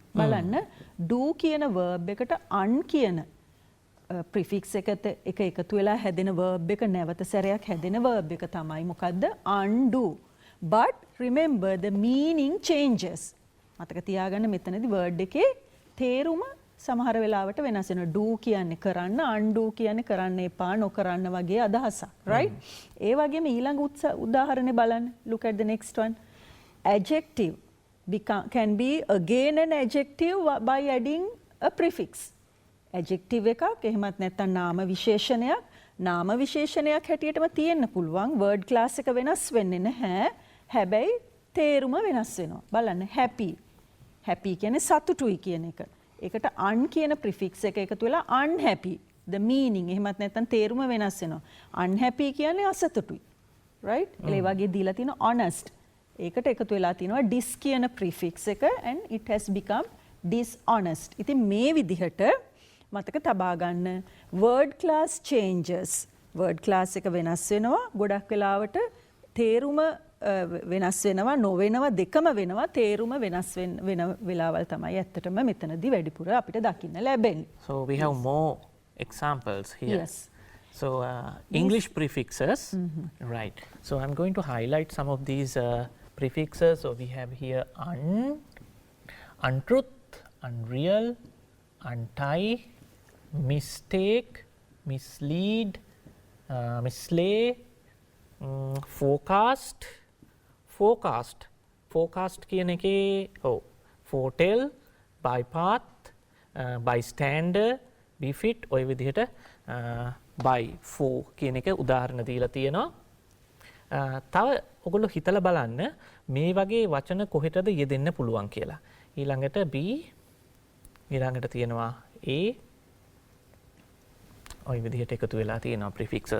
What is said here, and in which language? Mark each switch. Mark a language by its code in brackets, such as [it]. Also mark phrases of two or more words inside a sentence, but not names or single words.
[si] බලන්න do කියන verb එකට un කියන prefix එක එකතු වෙලා හැදෙන verb එක නැවත සැරයක් හැදෙන verb එක තමයි මොකද්ද? [en] undo. But remember the meaning changes. [si] මතක තියාගන්න මෙතනදී word එකේ තේරුම සමහර වෙලාවට වෙනස් වෙනවා. do කියන්නේ කරන්න, undo කියන්නේ කරන්න එපා, නොකරන්න වගේ අදහසක්. right? ඒ වගේම ඊළඟ උදාහරණේ බලන්න. [en] Look at the next one. Adjective can be again an adjective by adding a prefix. [si] Adjective එකක් එහෙමත් නැත්නම් නාම විශේෂණයක්. නාම විශේෂණයක් හැටියටම තියෙන්න පුළුවන්. [en] word class [si] එක වෙනස් වෙන්නේ නැහැ. හැබැයි තේරුම වෙනස් වෙනවා. බලන්න happy. happy කියන්නේ සතුටුයි කියන එක. ඒකට un කියන prefix එක එකතු වෙලා unhappy. [en] The meaning [si] එහෙමත් නැත්නම් තේරුම වෙනස් වෙනවා. unhappy කියන්නේ අසතුටුයි. right? ඒ වගේ දීලා තියෙන honest. ඒකට එකතු වෙලා තියෙනවා dis කියන prefix එක [en] and it has become dishonest. [si] ඉතින් මේ විදිහට මතක තබා ගන්න [en] word class changes. word class [si] එක වෙනස් වෙනවා. ගොඩක් වෙලාවට තේරුම වෙනස් වෙනවා නොවෙනවා දෙකම වෙනවා තේරුම වෙනස් වෙන වෙලාවල් තමයි ඇත්තටම මෙතනදී වැඩිපුර අපිට දකින්න ලැබෙන්නේ. [en] So we have more examples here. Yes. So English prefixes. Right. So I'm going to highlight some of these prefixes. So we have here untruth, unreal, untie, mistake, mislead, mislay, forecast. [si] Forecast කියන එකේ [en] foretell, bypath, bystander, befit [si] ඔය විදිහට [en] by for [si] කියන එක උදාහරණ දීලා තියෙනවා. තව ඔයගොල්ලෝ හිතලා බලන්න මේ වගේ වචන කොහෙටද යෙදෙන්න පුළුවන් කියලා. ඊළඟට B ඊළඟට තියෙනවා A ඔය විදිහට එකතු වෙලා තියෙනවා prefixes.